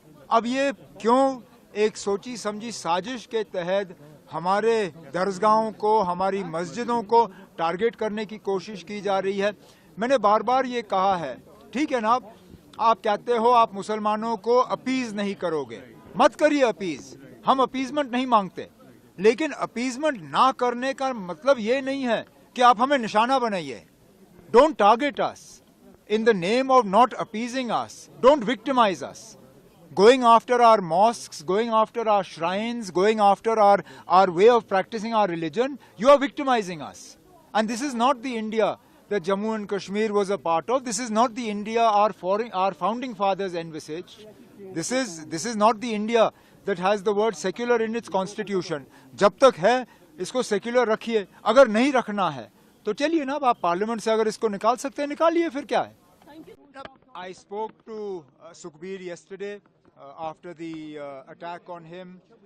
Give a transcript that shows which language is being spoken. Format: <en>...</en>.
<hi>अब ये क्यों एक सोची समझी साजिश के तहत हमारे दरसगाहों को, हमारी मस्जिदों को टारगेट करने की कोशिश की जा रही है? मैंने बार बार ये कहा है, ठीक है ना, आप कहते हो आप मुसलमानों को अपीज नहीं करोगे, मत करिए अपीज, हम अपीजमेंट नहीं मांगते, लेकिन अपीजमेंट ना करने का मतलब ये नहीं है कि आप हमें निशाना बनाइए।</hi> <en>Don't target us in the name of not appeasing us. Don't victimize us. Going after our mosques, going after our shrines, going after our way of practicing our religion, you are victimizing us. And this is not the India that Jammu and Kashmir was a part of. This is not the India our founding fathers envisaged. This is not the India that has the word secular in its constitution.</en> <hi>जब तक है इसको secular रखिए, अगर नहीं रखना है तो चलिए ना, आप पार्लियामेंट से अगर इसको निकाल सकते हैं निकालिए, फिर क्या है?</hi> <en>I spoke to Sukhbir yesterday after the attack on him.</en>